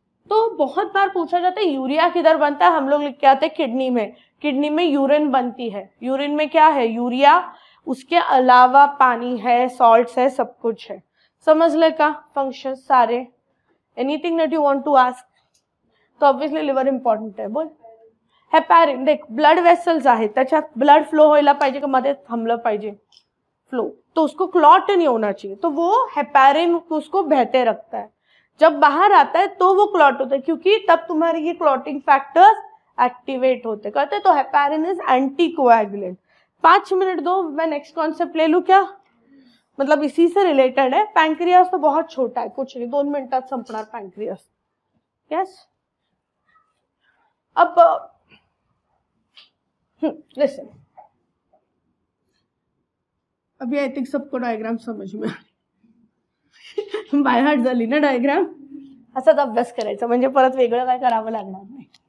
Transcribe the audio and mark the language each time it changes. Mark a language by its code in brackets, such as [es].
[hi] तो बहुत बार पूछा जाता है यूरिया किधर बनता है, हम लोग लिख के आते हैं किडनी में। किडनी में यूरिन बनती है। यूरिन में क्या है? यूरिया, उसके अलावा पानी है, सॉल्ट्स है, सब कुछ है। समझ ले का फंक्शन सारे? [en] Anything that you want to ask? [mr] तो ऑब्वियसली लिव्हर इम्पॉर्टंट आहे. बोल. हेपॅरिन, देख ब्लड वेसल्स आहेत, त्याच्यात ब्लड फ्लो व्हायला पाहिजे का मध्ये थांबलं पाहिजे फ्लो, [hi] तो उसको क्लॉट नहीं होना चाहिए, तो वो हेपॅरिन उसको बहते रखता है. जब बाहर आता है तो वो क्लॉट होता है, क्योंकि तब तुम्हारे ये क्लॉटिंग फैक्टर्स एक्टिवेट होते करते. तो [en] Heparin is anticoagulant. [hi] 5 मिनट दो, मैं नेक्स्ट कॉन्सेप्ट ले लूं क्या? मतलब इसी से रिलेटेड है. पैंक्रियास तो बहुत छोटा है, कुछ नहीं, [mr] 2 मिनिटात संपणार पैंक्रियास. [hi] यस. अब लिसन, अभी [en] I think [hi] सबको डायग्राम समझ में [en] by heart [mr] झाली ना [hi] डायग्राम. [mr] असाच अभ्यास करायचा म्हणजे परत वेगळं काय करावं लागणार नाही.